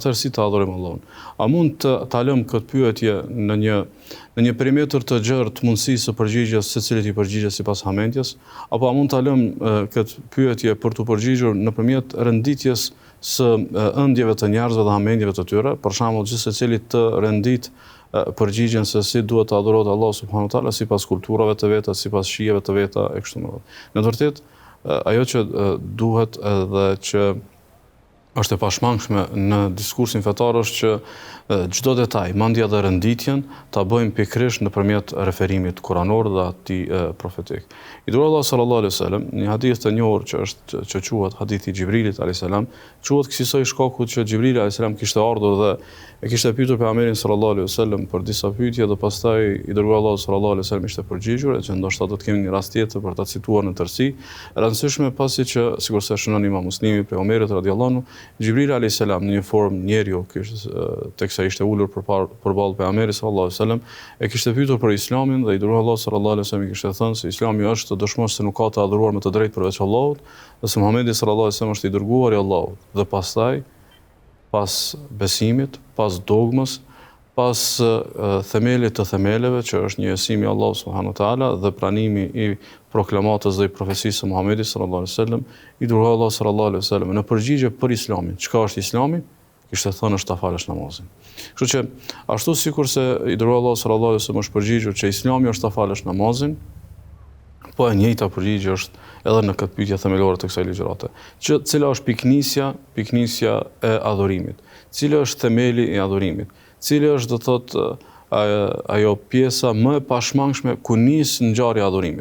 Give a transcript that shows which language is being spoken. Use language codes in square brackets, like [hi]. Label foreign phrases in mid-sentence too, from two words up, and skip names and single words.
[sq] Atëherë si të adhurojmë Allahun? A mund ta lëm këtë pyetje në një perimetër të gjerë të mundësisë së përgjigjes secilit i përgjigjet sipas hamendjes, apo a mund ta lëm këtë pyetje për të përgjigjur nëpërmjet renditjes së ëndjeve të njerëzve dhe hamendjeve të tyre, për shembull gjithë secili të rendit përgjigjen se si duhet të adhurohet Allahu [ar] سبحانه وتعالى [sq] sipas kulturave të veta, sipas shijeve të veta e kështu me radhë. Në të vërtetë, ajo që duhet edhe që është e pashmangshme në diskursin fetar është që çdo detaj, mandja dhe renditjen ta bëjmë pikërisht nëpërmjet referimit kuranor dhe atij profetik. I dërguari Allah [ar] صلى الله عليه وسلم, [sq] një hadith të njohur që quhet hadithi Xhibrilit [ar] عليه السلام, [sq] quhet kësaj shkakut që Xhibrili [ar] عليه السلام [sq] kishte ardhur dhe e kishte pyetur pejgamberin [ar] صلى الله عليه وسلم [sq] për disa pyetje dhe pastaj i dërguari Allah [ar] صلى الله عليه وسلم [sq] ishte përgjigjur, që ndoshta do të kemi një rast tjetër për ta cituar në tërësi. E rëndësishme pasi që sigurisht e shënon Imam Muslimi për Omerit [ar] رضي الله عنه, [sq] Xhibrili [ar] عليه السلام [sq] në një formë njeriu teksa ishte ulur përballë pejgamberit [ar] صلى الله عليه وسلم, [sq] e kishte pyetur për Islamin dhe i dërguari Allah [ar] صلى الله عليه وسلم [sq] i kishte thënë se Islami është të dëshmosh se nuk ka të adhuruar me të drejtë përveç Allahut, dhe se Muhamedi [ar] صلى الله عليه وسلم [sq] është i dërguari i Allahut. Dhe pastaj, pas besimit, pas dogmës, pas themelit të themeleve, që është njësimi i Allahut [ar] سبحانه وتعالى [sq] dhe pranimi i proklamatës dhe i profecisë së Muhamedit [ar] صلى الله عليه وسلم, [sq] i dërguari Allah [ar] صلى الله عليه وسلم [sq] në përgjigje për Islamin. Çka është Islami? Kishte thënë është ta falësh namazin. Kështu që ashtu sikurse i dërguari Allah [ar] صلى الله عليه وسلم [sq] është përgjigjur që Islami është ta falësh namazin, po e njëjta përgjigje është edhe në këtë pyetje themelore të kësaj ligjërate. Cila është piknisja e adhurimit? Cili është themeli i adhurimit? Cili është, do thotë, ajo pjesa më e pashmangshme ku nis ngjarja e adhurimit?